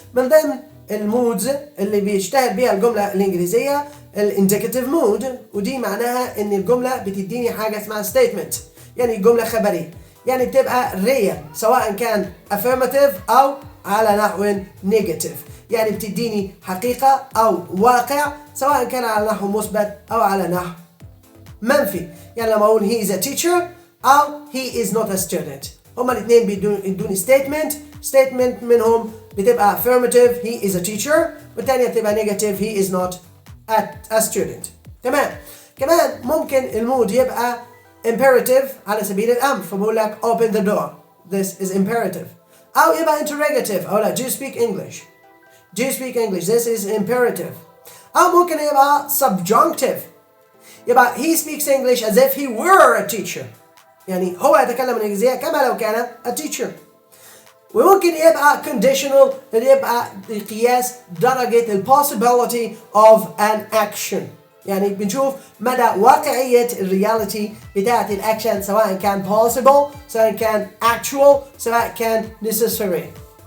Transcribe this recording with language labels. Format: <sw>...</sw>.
<ar>من ضمن المودز اللي بيشتهر بيها الجملة الإنجليزية الانديكاتيف مود، ودي معناها إن الجملة بتديني حاجة اسمها statement، يعني جملة خبرية، يعني بتبقى real سواء كان affirmative أو على نحو negative، يعني بتديني حقيقة أو واقع سواء كان على نحو مثبت أو على نحو منفي. يعني لما أقول</ar> <en>he is a teacher</en> <ar>أو</ar> <en>he is not a student،</en> <ar>هما الاثنين بيدوني statement منهم بتبقى affirmative he is a teacher، والتانية بتبقى negative he is not a student. تمام. كمان ممكن المود يبقى imperative على سبيل الأمر، فبقول لك</ar> <en>open the door this is imperative.</en> <ar>أو يبقى interrogative أو لا</ar> <en>do you speak English do you speak English this is imperative.</en> <ar>أو ممكن يبقى subjunctive، يبقى</ar> <en>he speaks English as if he were a teacher،</en> <ar>يعني هو يتكلم الإنجليزية كما لو كان a teacher. وممكن يبقى conditional اللي يبقى قياس درجة ال</ar> <en>possibility of an action،</en> <ar>يعني بنشوف مدى واقعية الرياليتي بتاعت الأكشن سواء كان possible سواء كان actual سواء كان necessary.</ar>